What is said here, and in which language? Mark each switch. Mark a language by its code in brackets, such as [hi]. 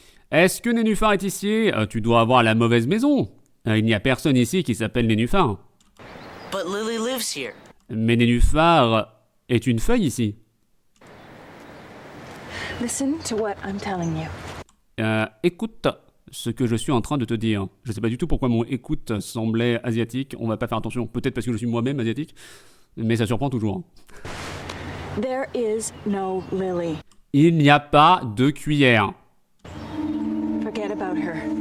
[fr] Est-ce que Nénuphar est ici? Tu dois avoir la mauvaise maison. Il n'y a personne ici qui s'appelle Nénuphar. [en] But Lily lives here. [fr] Mais Nénuphar est une feuille ici. [en] Listen to what I'm telling you. [fr] Écoute ce que je suis en train de te dire. Je sais pas du tout pourquoi mon écoute semblait asiatique. On va pas faire attention. Peut-être parce que je suis moi-même asiatique. Mais ça surprend toujours. [en] There is no Lily. [fr] Il n'y a pas de cuillère. [en] Forget about her.